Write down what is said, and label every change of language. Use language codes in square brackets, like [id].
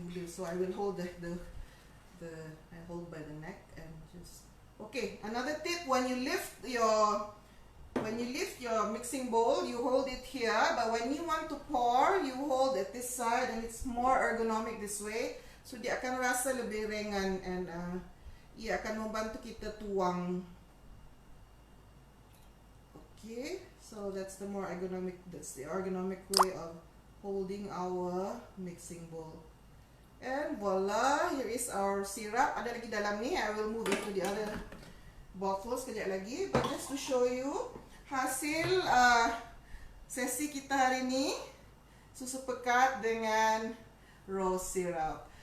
[en] So I will hold I hold by the neck and just. Okay, another tip: when you lift when you lift your mixing bowl, you hold it here, but when you want to pour, you hold at this side, and it's more ergonomic this way. [ms] So dia akan rasa lebih ringan, [en] and [ms] ia akan membantu kita tuang. [en] Okay, so that's the ergonomic way of holding our mixing bowl. And voila, here is our syrup. [ms] Ada lagi dalam ni. [en] I will move it to the other bottles [ms] kejap lagi. [en] But just to show you [ms] hasil sesi kita hari ni, susu pekat dengan rose syrup.